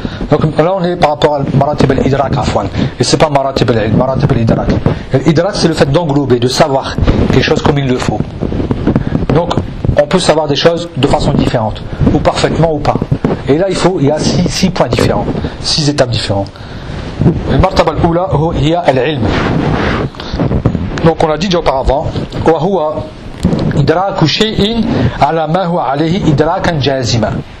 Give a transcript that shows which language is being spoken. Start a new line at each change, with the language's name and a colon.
French: Donc là on est par rapport à maratib al-idrak afwan. Et c'est pas maratib al-ilm, maratib al-idrak. L'idrak c'est le fait d'englober, de savoir quelque chose comme il le faut. Donc on peut savoir des choses de façon différente, ou parfaitement ou pas. Et là il y a six points différents, six étapes différentes.
Arabic: المرتبة الأولى هي العلم.
French: Donc on l'a dit déjà auparavant.
Arabic: Wa huwa idraku shay'in ala ma huwa alayhi idrakan jazima.